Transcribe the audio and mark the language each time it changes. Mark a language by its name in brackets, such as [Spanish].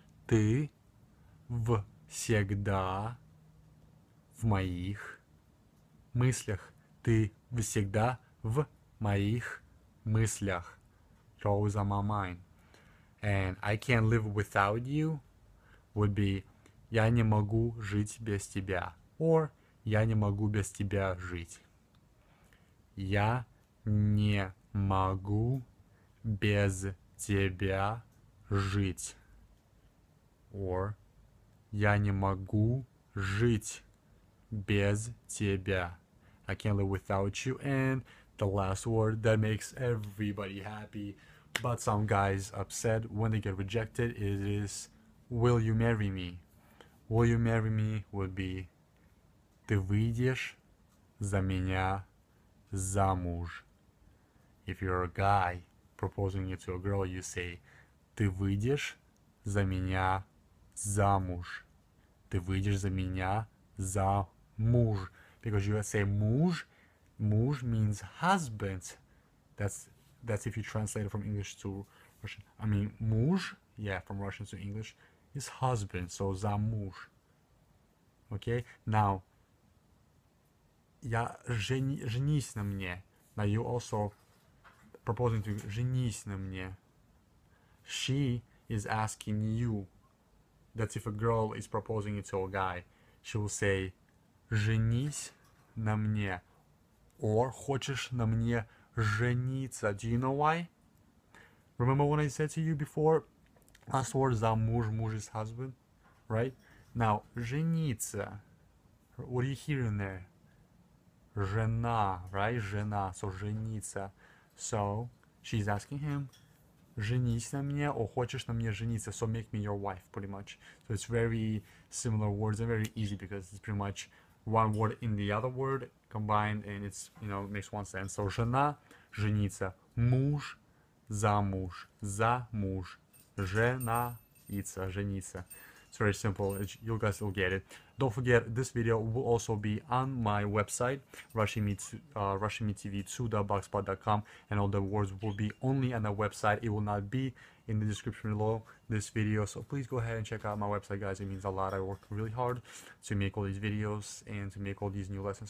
[Russian] Ты всегда в моих мыслях. Ты всегда в моих мыслях. [English] You're always on my mind. And I can't live without you would be [Russian] я не могу жить без тебя. Or я не могу без тебя жить. Я не могу без тебя жить. Or я не могу жить без тебя. [English] I can't live without you. And the last word that makes everybody happy, but some guys upset when they get rejected, it is will you marry me? Will you marry me would be [Russian] ты выйдешь за меня замуж. [English] If you're a guy proposing it to a girl, you say [Russian] ты выйдешь за меня замуж. Ты выйдешь за меня замуж. [English] Because you say муж, муж means husband. That's if you translate it from English to Russian. I mean, муж, yeah, from Russian to English, is husband. So замуж. Okay? [Russian] Now, женись на мне. [English] Now you also proposing to [Russian] женись на мне. [English] She is asking you. That's if a girl is proposing it to a guy. She will say [Russian] женись на мне. Or хочешь на мне жениться. [English] Do you know why? Remember when I said to you before, last word замуж, муж is husband, right? Now, жениться. What do you hear in there? [Russian] Жена, right? Жена, so жениться. [English] So she's asking him, [Russian] женись на мне, [English] or [Russian] хочешь на мне жениться, [English] so make me your wife, pretty much. So it's very similar words and very easy because it's pretty much one word in the other word combined, and it's, you know, it makes one sense. [Russian] So жена, жениться, муж, замуж, замуж, жениться, жениться. [English] It's very simple. You guys will get it. Don't forget, this video will also be on my website, RussianMeTV2.blogspot.com, and all the words will be only on the website. It will not be in the description below this video. So please go ahead and check out my website, guys. It means a lot. I work really hard to make all these videos and to make all these new lessons.